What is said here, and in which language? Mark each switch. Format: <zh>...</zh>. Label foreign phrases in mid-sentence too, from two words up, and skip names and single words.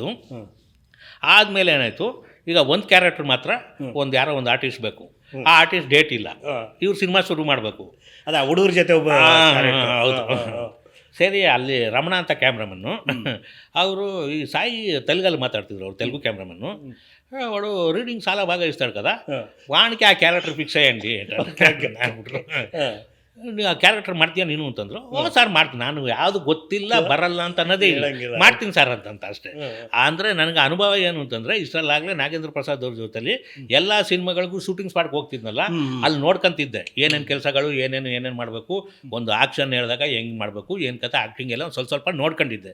<kn>ಆದಮೇಲೆ ಏನಾಯಿತು, ಈಗ ಒಂದು ಕ್ಯಾರೆಕ್ಟರ್ ಮಾತ್ರ ಯಾರೋ ಒಂದು ಆರ್ಟಿಸ್ಟ್ ಬೇಕು. ಆ ಆರ್ಟಿಸ್ಟ್ ಡೇಟ್ ಇಲ್ಲ, ಇವ್ರು ಸಿನಿಮಾ ಶುರು ಮಾಡಬೇಕು. ಅದ ಹುಡುಗರ ಜೊತೆ ಒಬ್ಬ. ಹೌದು. ಸರಿ, ಅಲ್ಲಿ ರಮಣ ಅಂತ ಕ್ಯಾಮ್ರಾಮನ್ನು, ಅವರು ಈ ಸಾಯಿ ತೆಲುಗಲ್ಲಿ ಮಾತಾಡ್ತಿದ್ರು, ಅವ್ರು ತೆಲುಗು ಕ್ಯಾಮ್ರಾಮನ್ನು.</kn> <te>వాడు రీడింగ్ చాలా బాగా ఇస్తాడు కదా, వానికి ఆ క్యారెక్టర్ ఫిక్స్ అయ్యండి ಅಂದ್ಬಿಟ್ರು.</te> <kn>ಆ ಕ್ಯಾರೆಕ್ಟರ್ ಮಾಡ್ತೀಯ ನೀನು ಅಂತಂದ್ರು. ಸರ್ ಮಾಡ್ತೀನಿ, ನಾನು ಯಾವುದು ಗೊತ್ತಿಲ್ಲ ಬರಲ್ಲ ಅಂತ ಅನ್ನೋದೇ ಇಲ್ಲ, ಮಾಡ್ತೀನಿ ಸರ್ ಅಂತಂತ ಅಷ್ಟೇ. ಅಂದರೆ ನನಗೆ ಅನುಭವ ಏನು ಅಂತಂದರೆ, ಇಷ್ಟರಲ್ಲಾಗಲೇ ನಾಗೇಂದ್ರ ಪ್ರಸಾದ್ ಅವ್ರ ಜೊತೆಲಿ ಎಲ್ಲ ಸಿನಿಮಾಗಳಿಗೂ ಶೂಟಿಂಗ್ ಸ್ಪಾಟ್ಗೆ ಹೋಗ್ತಿದ್ನಲ್ಲ, ಅಲ್ಲಿ ನೋಡ್ಕೊಂತಿದ್ದೆ ಏನೇನು ಕೆಲಸಗಳು, ಏನೇನು ಮಾಡಬೇಕು, ಒಂದು ಆಕ್ಷನ್ ಹೇಳಿದಾಗ ಹೆಂಗೆ ಮಾಡಬೇಕು, ಏನು ಕತೆ, ಆ್ಯಕ್ಟಿಂಗ್ ಎಲ್ಲ ಒಂದು ಸ್ವಲ್ಪ ನೋಡ್ಕೊಂಡಿದ್ದೆ.</kn>